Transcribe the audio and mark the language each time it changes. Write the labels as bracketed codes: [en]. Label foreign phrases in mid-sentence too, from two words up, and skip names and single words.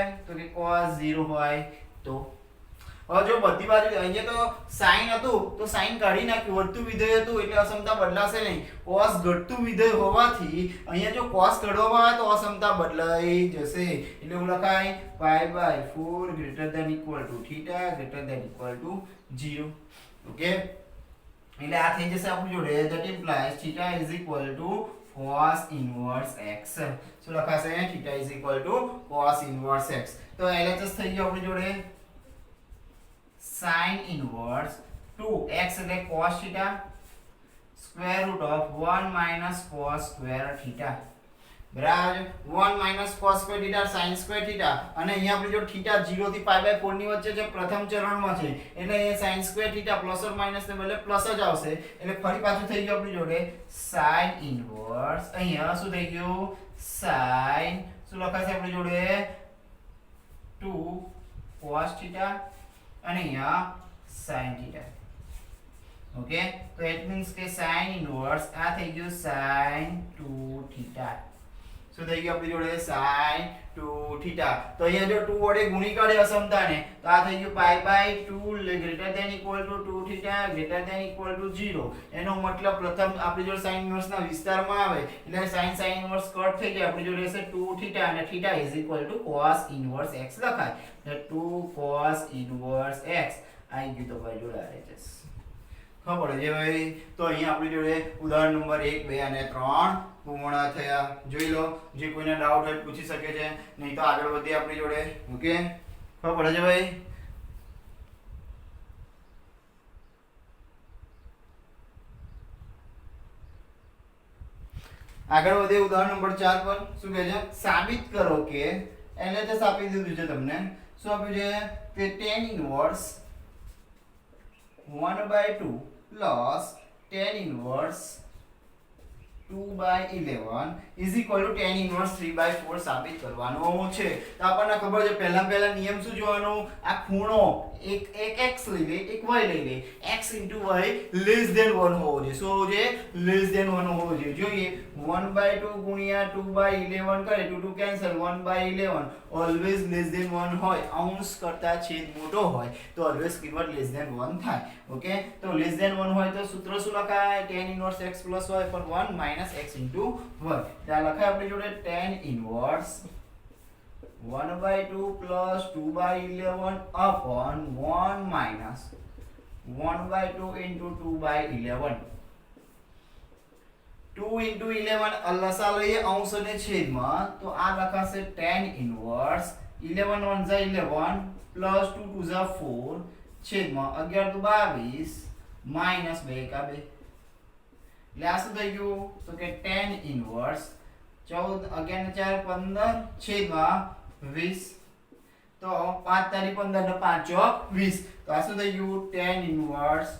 [gu] તો કે cos 0 હોય તો હવે જો બધી બાજુ અહીંયા તો sin હતું તો sin કાઢી નાખ્યું વધતું વિધેય હતું એટલે અસમતા બદલાશે નહીં cos ઘટતું વિધેય હોવાથી અહીંયા જો cos કાઢવામાં આવે તો અસમતા બદલાઈ જશે એટલે હું લખાય π/4 [en] greater than equal to θ greater than equal to 0 [gu] ઓકે એટલે આ થઈ જશે આપણી જોડે [en] that implies θ is equal to cos inverse x [gu] શું લખાશે [en] θ is equal to cos inverse x [gu] તો LHS થઈ ગયો આપણી જોડે [en] sin inverse 2x [gu] એટલે [en] cos θ square root of 1 - cos square θ [gu] બરાબર 1 - cos square θ [en] sin square θ [gu] અને અહીંયા આપણે જો θ 0 થી π/4 ની વચ્ચે છે પ્રથમ ચરણમાં છે એટલે અહીંયા sin square θ [en] plus or minus [gu] ને બદલે પ્લસ જ આવશે એટલે ફરી પાછું થઈ ગયું આપણી જોડે [en] sin inverse [gu] અહીંયા શું થઈ ગયું sin શું લખાશે આપણી જોડે 2 cos θ અને અહીંયા sin θ ઓકે તો [en] it means [gu] કે [en] sin inverse [gu] આ થઈ ગયું [en] sin 2 θ [gu] શું થઈ ગયું આપણી જોડે sin 2 θ તો અહીંયા જો 2 વડે ગુણી કાઢે અસમતાને તો આ થઈ ગયું [en] π/2 greater than equal to 2 θ greater than equal to 0 [gu] એનો મતલબ પ્રથમ આપણી જોડે [en] sin inverse [gu] ના વિસ્તારમાં આવે એટલે [en] sin inverse [gu] કટ થઈ જાય આપણી જોડે રહેશે 2 θ અને [en] θ is equal to cos inverse [gu] x લખાય એટલે [en] 2 cos inverse x [gu] આવી ગયું તો ભાઈ જોડે RHS ખબર છે ભાઈ તો અહીંયા આપણી જોડે ઉદાહરણ નંબર 1 2 અને 3 પૂર્ણ થયા જોઈ લો જે કોઈને ડાઉટ હોય પૂછી શકે છે નહીં તો આગળ વધીએ આપણી જોડે ઓકે ખબર છે ભાઈ આગળ વધીએ ઉદાહરણ નંબર 4 પર શું કહે છે સાબિત કરો કે LHS આપી દીધું છે તમને શું આપ્યું છે કે [en] tan inverse 1/2 plus tan inverse 2/11 is equal to tan inverse 3/4 [gu] સાબિત કરવાનો છે તો આપણને ખબર છે પહેલા નિયમ શું જોવાનો આ ખૂણો એક x લઈ લે એક y લઈ લે x * y [en] less than 1 [gu] હોવો જોઈએ શું હોવો જોઈએ [en] less than 1 [gu] હોવો જોઈએ જોઈએ 1/2 ગુણ્યા 2/11 કરે 2 કેન્સલ 1/11 [en] always less than 1 [gu] હોય અંશ કરતા છેદ મોટો હોય તો [en] always કિંમત less than 1 [gu] થાય ઓકે તો [en] less than 1 [gu] હોય તો સૂત્ર શું લખાય [en] tan inverse [gu] x + y પર 1 - x * y ત્યાં લખાય આપણી જોડે [en] tan inverse 1/2 plus 2/11 upon 1 minus 1/2 into 2/11 2 into 11 [gu] લસા લઈએ અંશ અને છેદમાં તો આ લખાશે tan ઇન્વર્સ 11 1 જા 11 plus 2 2 જા 4 છેદમાં 11 તો 22 minus 2 કા 2 એટલે આ શું થઈ ગયું તો કે [en] tan inverse [gu] 14 11 4 15 છેદમાં 20 તો 5 તારી 15 ને 5 ચોક 20 તો આ શું થઈ ગયું tan ઇન્વર્સ